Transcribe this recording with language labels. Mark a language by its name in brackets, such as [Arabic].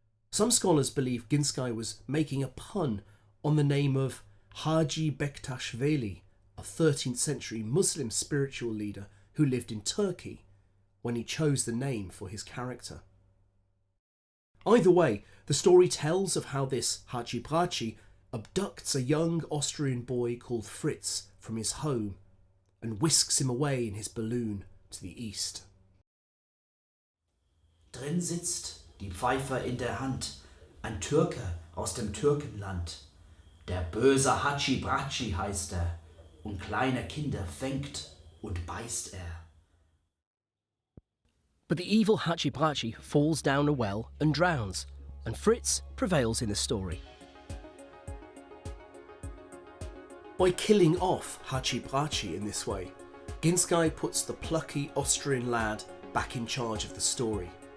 [English] Some scholars believe Ginskay was making a pun on the name of Haji Bektash Veli, a 13th century Muslim spiritual leader who lived in Turkey, when he chose the name for his character. Either way, the story tells of how this Haci-Braci abducts a young Austrian boy called Fritz from his home and whisks him away in his balloon to the east. [German] Drin sitzt, die Pfeife in der Hand, ein Türke aus dem Türkenland. Der böse Haci-Braci heißt und kleine Kinder fängt und beißt [English] But the evil Haci-Braci falls down a well and drowns, and Fritz prevails in the story. By killing off Haci-Braci in this way, Ginskay puts the plucky Austrian lad back in charge of the story.